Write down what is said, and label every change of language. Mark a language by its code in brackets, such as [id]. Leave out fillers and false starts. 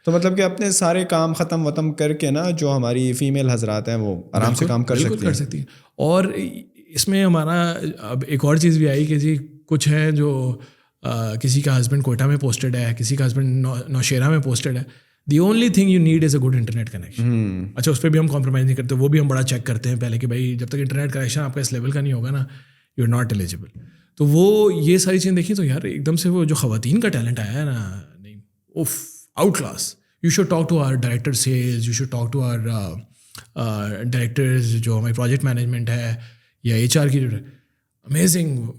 [ur] تو مطلب کہ اپنے سارے کام ختم کر کے نا, جو ہماری فیمیل حضرات ہیں وہ آرام سے کام کر سکتی ہیں. اور اس میں ہمارا اب ایک اور چیز بھی آئی کہ جی کچھ ہیں جو کسی کا ہسبینڈ کوئٹہ میں پوسٹڈ ہے, کسی کا ہسبینڈ نوشیرہ میں پوسٹڈ ہے. [en] The only thing you need is a good internet connection. [ur] اچھا, اس پہ بھی ہم کمپرومائز نہیں کرتے, وہ بھی ہم بڑا چیک کرتے ہیں پہلے کہ بھائی جب تک انٹرنیٹ کنیکشن آپ کا اس لیول کا نہیں ہوگا نا, [en] You are not eligible. [ur] تو وہ یہ ساری چیزیں دیکھیں تو یار ایک دم سے وہ جو خواتین کا ٹیلنٹ آیا ہے نا, نہیں اوف out class. [en] you should talk to our director sales, you should talk to our directors [ur] جو ہماری پروجیکٹ مینجمنٹ ہے یا HR کی. [en] amazing